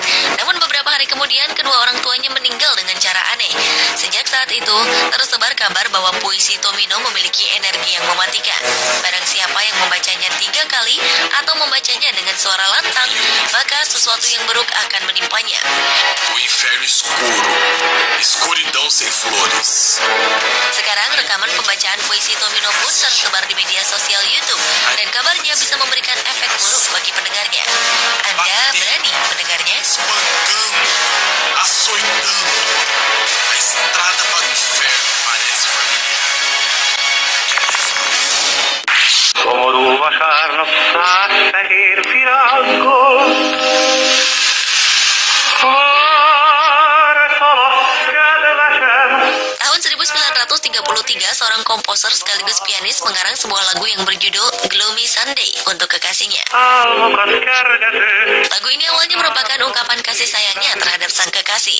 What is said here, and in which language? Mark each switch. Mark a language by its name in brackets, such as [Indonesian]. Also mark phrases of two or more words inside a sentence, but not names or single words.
[Indonesian] Namun beberapa hari kemudian, kedua orang tuanya meninggal dengan cara aneh. Sejak saat itu, tersebar kabar bahwa puisi Tomino memiliki energi yang mematikan. Barang siapa yang membacanya 3 kali atau membacanya dengan suara lantang, maka sesuatu yang buruk akan menimpanya. [Portuguese] O inferno escuro, escuridão sem flores. [Indonesian] Sekarang rekaman pembacaan puisi Tomino pun tersebar di media sosial YouTube dan kabarnya bisa memberikan efek buruk bagi pendengarnya. Anda berani mendengarnya? [Portuguese] Espancando, açoitando. A estrada para o inferno parece familiar. [Hungarian] Szomorú vasárnap száz fehér virággal, [Indonesian] Tahun 1933, seorang komposer sekaligus pianis mengarang sebuah lagu yang berjudul Gloomy Sunday untuk kekasihnya. Lagu ini awalnya merupakan ungkapan kasih sayangnya terhadap sang kekasih.